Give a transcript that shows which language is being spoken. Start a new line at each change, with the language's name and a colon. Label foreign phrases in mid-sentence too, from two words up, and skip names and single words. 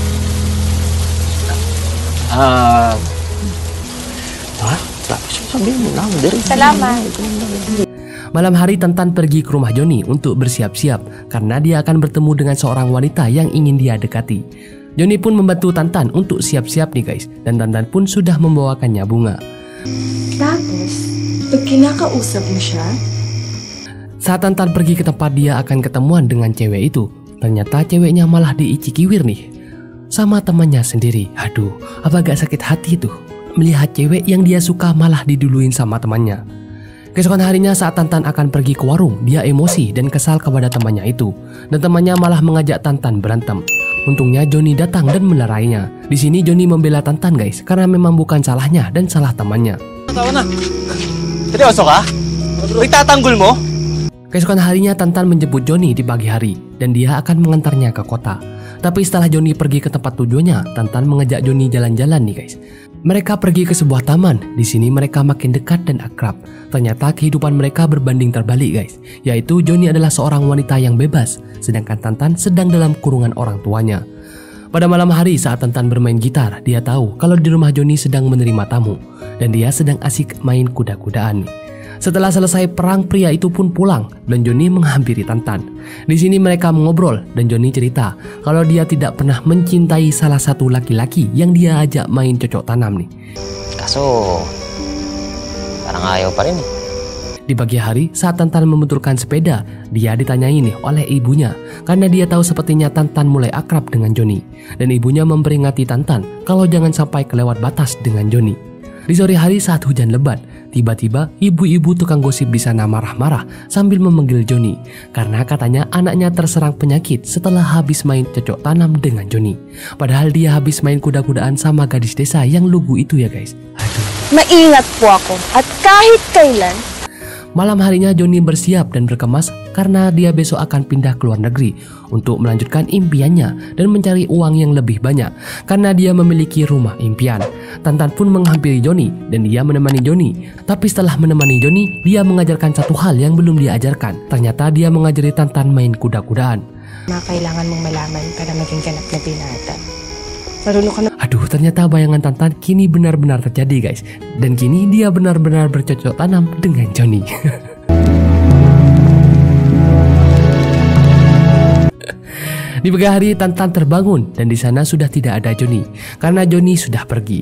Filipino: Salamat.
Indonesian: Malam hari Tantan pergi ke rumah Johnny untuk bersiap-siap karena dia akan bertemu dengan seorang wanita yang ingin dia dekati. Johnny pun membantu Tantan untuk siap-siap nih guys, dan Tantan pun sudah membawakannya bunga.
Filipino: Tapos, pag kinakausap mo siya...
Indonesian: Saat Tantan pergi ke tempat dia akan ketemuan dengan cewek itu, ternyata ceweknya malah diicikiwir nih sama temannya sendiri. Aduh, apa gak sakit hati tuh melihat cewek yang dia suka malah diduluin sama temannya. Keesokan harinya saat Tantan akan pergi ke warung, dia emosi dan kesal kepada temannya itu. Dan temannya malah mengajak Tantan berantem. Untungnya Johnny datang dan melerainya. Di sini Johnny membela Tantan guys, karena memang bukan salahnya dan salah temannya.
Filipino: Tawa na. Seryoso ka? Itatanggol mo?
Indonesian: Keesokan harinya Tantan menjemput Johnny di pagi hari dan dia akan mengantarnya ke kota. Tapi setelah Johnny pergi ke tempat tujuannya, Tantan mengajak Johnny jalan-jalan nih guys. Mereka pergi ke sebuah taman. Di sini mereka makin dekat dan akrab. Ternyata kehidupan mereka berbanding terbalik guys. Yaitu Johnny adalah seorang wanita yang bebas, sedangkan Tantan sedang dalam kurungan orang tuanya. Pada malam hari saat Tantan bermain gitar, dia tahu kalau di rumah Johnny sedang menerima tamu dan dia sedang asik main kuda-kudaan. Setelah selesai perang, pria itu pun pulang dan Johnny menghampiri Tantan. Di sini mereka mengobrol dan Johnny cerita kalau dia tidak pernah mencintai salah satu laki-laki yang dia ajak main cocok tanam nih.
Filipino: Kaso parang ayaw pa rin eh.
Indonesian: Di pagi hari saat Tantan membetulkan sepeda, dia ditanyai nih oleh ibunya karena dia tahu sepertinya Tantan mulai akrab dengan Johnny. Dan ibunya memperingati Tantan kalau jangan sampai kelewat batas dengan Johnny. Di sore hari saat hujan lebat, tiba-tiba ibu-ibu tukang gosip di sana marah-marah sambil memanggil Johnny karena katanya anaknya terserang penyakit setelah habis main cocok tanam dengan Johnny. Padahal dia habis main kuda-kudaan sama gadis desa yang lugu itu ya guys.
Filipino: Maingat po ako at kahit kailan.
Indonesian: Malam harinya Johnny bersiap dan berkemas karena dia besok akan pindah ke luar negeri untuk melanjutkan impiannya dan mencari uang yang lebih banyak karena dia memiliki rumah impian. Tantan pun menghampiri Johnny dan dia menemani Johnny. Tapi setelah menemani Johnny, dia mengajarkan satu hal yang belum dia ajarkan. Ternyata dia mengajari Tantan main kuda-kudaan.
Filipino: Kailangan mong malaman para maging ganap na binata. Marunong ka na.
Indonesian: Aduh, ternyata bayangan Tantan kini benar-benar terjadi guys. Dan kini dia benar-benar bercocok tanam dengan Johnny. Di pagi hari Tantan terbangun dan di sana sudah tidak ada Johnny karena Johnny sudah pergi.